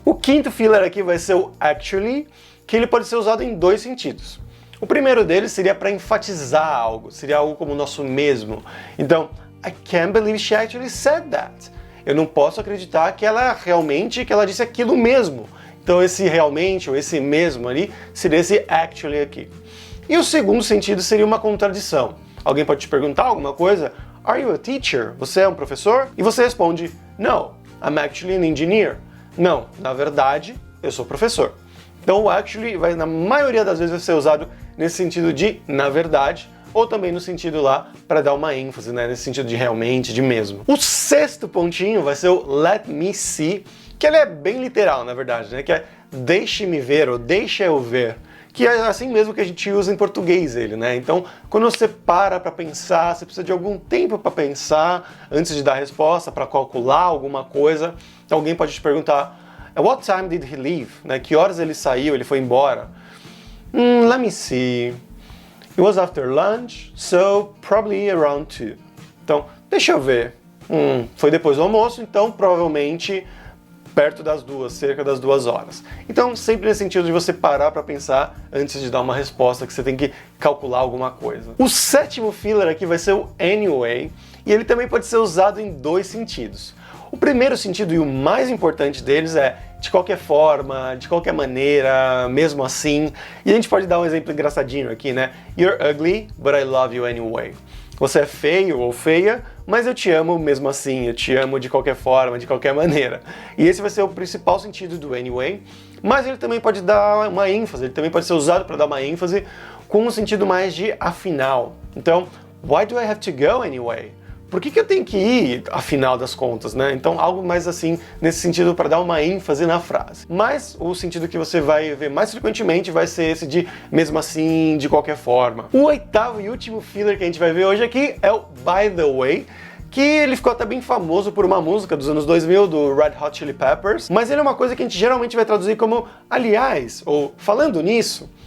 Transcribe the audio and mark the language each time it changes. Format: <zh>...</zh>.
<pt>O quinto filler aqui vai ser o actually, que ele pode ser usado em 2 sentidos. O primeiro deles seria para enfatizar algo, seria algo como o nosso mesmo. Então,</pt> <en>I can't believe she actually said that.</en> <pt>Eu não posso acreditar que ela disse aquilo mesmo. Então esse realmente ou esse mesmo ali seria esse actually aqui. E o segundo sentido seria uma contradição. Alguém pode te perguntar alguma coisa?</pt> <en>Are you a teacher?</en> <pt>Você é um professor? E você responde,</pt> <en>no, I'm actually an engineer.</en> <pt>Não, na verdade, eu sou professor. Então o actually na maioria das vezes vai ser usado nesse sentido de na verdade, ou também no sentido lá para dar uma ênfase, né, nesse sentido de realmente, de mesmo. O sexto pontinho vai ser o let me see, que ele é bem literal, na verdade, né, que é deixe-me ver ou deixa eu ver, que é assim mesmo que a gente usa em português ele, né? Então, quando você para pensar, você precisa de algum tempo para pensar antes de dar a resposta, para calcular alguma coisa. Então, alguém pode te perguntar,</pt> <en>what time did he leave?</en> <pt>Né? Que horas ele saiu, ele foi embora?</pt> <en>Let me see. It was after lunch, so probably around 2.</en> <pt>Então, deixa eu ver. Foi depois do almoço, então provavelmente perto das 2, cerca das 2 horas. Então, sempre nesse sentido de você parar para pensar antes de dar uma resposta, que você tem que calcular alguma coisa. O sétimo filler aqui vai ser o anyway, e ele também pode ser usado em dois sentidos. O primeiro sentido e o mais importante deles é de qualquer forma, de qualquer maneira, mesmo assim. E a gente pode dar um exemplo engraçadinho aqui, né?</pt> <en>You're ugly, but I love you anyway.</en> <pt>Você é feio ou feia, mas eu te amo mesmo assim, eu te amo de qualquer forma, de qualquer maneira. E esse vai ser o principal sentido do anyway, mas ele também pode dar uma ênfase, ele também pode ser usado para dar uma ênfase com um sentido mais de afinal. Então,</pt> <en>why do I have to go anyway?</en> <pt>Por que eu tenho que ir, afinal das contas, né? Então, algo mais assim, nesse sentido, para dar uma ênfase na frase. Mas o sentido que você vai ver mais frequentemente vai ser esse de mesmo assim, de qualquer forma. O oitavo e último filler que a gente vai ver hoje aqui é o by the way, que ele ficou até bem famoso por uma música dos anos 2000, do Red Hot Chili Peppers, mas ele é uma coisa que a gente geralmente vai traduzir como aliás, ou falando nisso.</pt>